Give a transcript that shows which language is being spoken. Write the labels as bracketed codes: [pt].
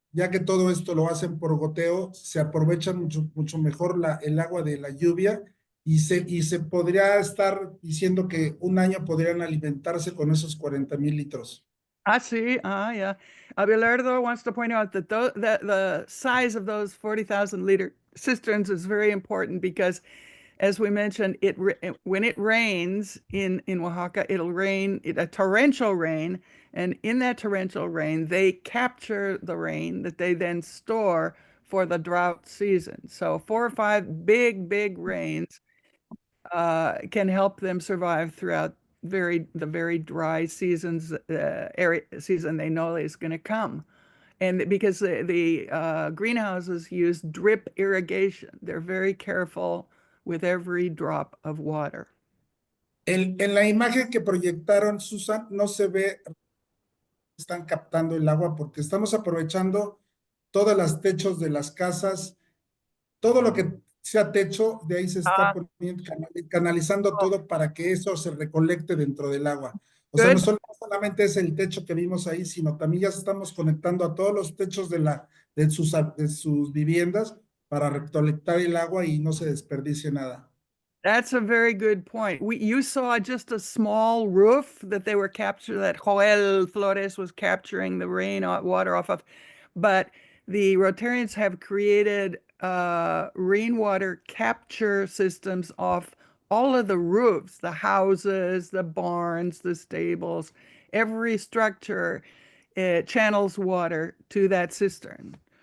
[es] Ya que todo esto lo hacen por goteo, se aprovecha mucho mejor el agua de la lluvia, y se podría estar diciendo que un año podrían alimentarse con esos 40,000 litros. [en] See, yeah. Abelardo wants to point out that that the size of those 40,000 liter cisterns is very important because, as we mentioned, when it rains in Oaxaca, it'll rain a torrential rain, and in that torrential rain, they capture the rain that they then store for the drought season. So 4 or 5 big rains can help them survive throughout the very dry seasons season they know is going to come. And because the greenhouses use drip irrigation, they're very careful with every drop of water. [es] En la imagen que proyectaron, Susan, no se ve, están captando el agua porque estamos aprovechando todas las techos de las casas, todo lo que sea techo, de ahí se está poniendo, canalizando todo para que eso se recolecte dentro del agua. O sea, no solamente es el techo que vimos ahí, sino también ya estamos conectando a todos los techos de sus viviendas para recolectar el agua y no se desperdicie nada. [en] That's a very good point. You saw just a small roof that they were that Joel Flores was capturing the water off of, but the Rotarians have created rainwater capture systems off all of the roofs, the houses, the barns, the stables, every structure channels water to that cistern.